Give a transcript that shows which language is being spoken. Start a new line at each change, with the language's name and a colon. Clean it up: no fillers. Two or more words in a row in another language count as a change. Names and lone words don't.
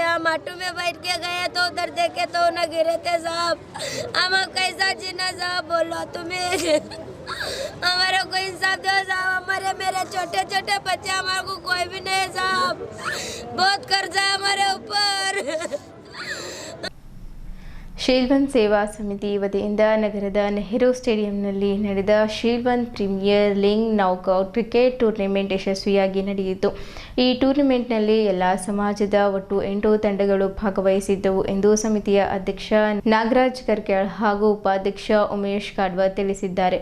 Hindi: हम ऑटो में बैठ के गए तो उधर देखे तो न गिरे थे साहब, हम कैसा जीना साहब, बोलो तुम्हें हमारे को इंसाफ दो साहब। हमारे मेरे छोटे छोटे बच्चे, हमारे को कोई भी नहीं साहब, बहुत कर्जा है हमारे ऊपर।
Kannada: ಶೀಲ್ವಂತ್ ಸೇವಾ ಸಮಿತಿ ವತಿಯಿಂದ ನಗರದ ನೆಹರು ಸ್ಟೇಡಿಯಂನಲ್ಲಿ ನಡೆದ ಶೀಲ್ವಂತ್ ಪ್ರೀಮಿಯರ್ ಲೀಗ್ ನಾಕೌಟ್ ಕ್ರಿಕೆಟ್ ಟೂರ್ನಿಮೆಂಟ್ ಯಶಸ್ವಿಯಾಗಿ ನಡೆಯಿತು. ಈ ಟೂರ್ನಿಮೆಂಟ್ನಲ್ಲಿ ಎಲ್ಲ ಸಮಾಜದ ಒಟ್ಟು 8 ತಂಡಗಳು ಭಾಗವಹಿಸಿದ್ದವು ಎಂದು ಸಮಿತಿಯ ಅಧ್ಯಕ್ಷ ನಾಗರಾಜ್ ಕರ್ಕ್ಯಾಳ್ ಹಾಗೂ ಉಪಾಧ್ಯಕ್ಷ ಉಮೇಶ್ ಕಾಡ್ವ ತಿಳಿಸಿದ್ದಾರೆ.